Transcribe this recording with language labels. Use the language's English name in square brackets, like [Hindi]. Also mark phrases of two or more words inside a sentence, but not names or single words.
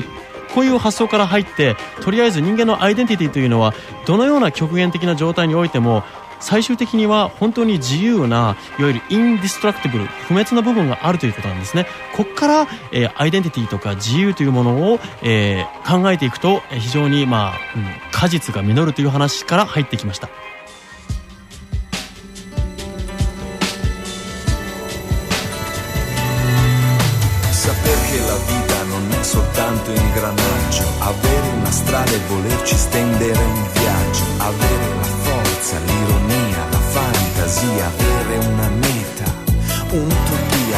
[Japanese] こういう発想から入って、とりあえず人間のアイデンティティというのはどのような極限的な状態においても最終的には本当に自由な、いわゆるインディストラクティブル、不滅の部分があるということなんですね。ここから、アイデンティティとか自由というものを、考えていくと、非常に果実が実るという話から入ってきました。 [Italian] Soltanto ingranaggio, avere una strada e volerci stendere un viaggio, avere la forza, l'ironia, la fantasia, avere una meta, un'utopia.